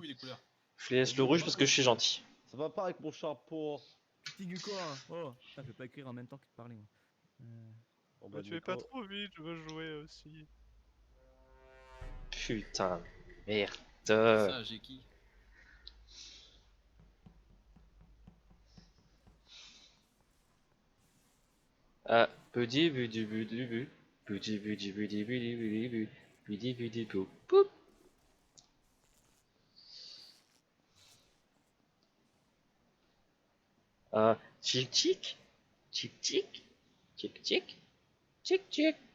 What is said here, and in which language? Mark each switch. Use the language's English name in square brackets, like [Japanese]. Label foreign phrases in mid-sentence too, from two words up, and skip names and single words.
[French] couilles, les couleurs. Je laisse le rouge parce que je suis gentil. Ça va pas avec mon chapeau. Petit quoi? Oh, putain, je peux pas écrire en même temps que de parler, moi. Oh, mais tu fais pas trop vite, je veux jouer aussi. Putain, merde. Ça, j'ai qui? Ah, budi budi budi bu. Budi budi budi budi budi bu. Budi budi bu. Poup. Ah, tic tic. Tic tic. Tic tic. Tic tic.